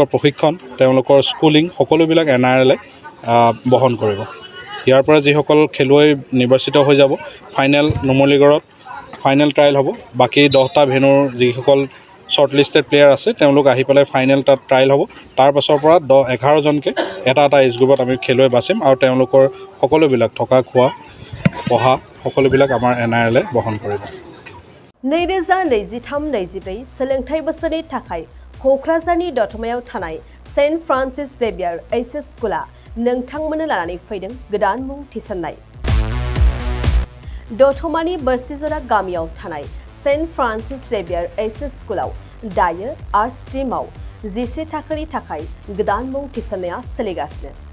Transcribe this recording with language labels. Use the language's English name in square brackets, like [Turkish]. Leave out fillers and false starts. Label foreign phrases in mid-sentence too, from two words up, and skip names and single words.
[Assamese] প্ৰশিক্ষণ তেওঁলোকৰ স্কুলিং সকলোবিলাক NRLে বহন কৰিব ইয়াৰ পৰা যিসকল খেলুৱৈ নিৰ্বাচিত হৈ যাব ফাইনেল নুমলীগড়ত [English] final trial [Assamese] হ'ব বাকী 10টা ভেনুৰ যিসকল [English] short listed player [Assamese] আছে তেওঁলোক আহি পেলাই ফাইনেল তাত ট্ৰায়েল হ'ব তাৰ পাছৰ পৰা 11জনকৈ এটা [English] age group [Assamese] আমি খেলুৱৈ বাছিম আৰু তেওঁলোকৰ সকলোবিলাক থকা খোৱা পঢ়া সকলোবিলাক আমাৰ NRLে বহন কৰিব [Bodo] 2023-24 सोलोंथाइ बोसोरनि थाखाय क'क्राझारनि दतमायाव थानाय सेन्ट फ्रान्सिस जेभियार एचएस स्कुला नोंथांमोननो लानानै फैदों गोदान मुं थिसननाय दतमानि बोरसिजरा गामियाव थानाय सेन्ट फ्रान्सिस जेभियार एचएस स्कुलाव दायो [English] arts stream [Bodo] 11 थाखोनि थाखाय गोदान मुं थिसननाया सोलिगासिनो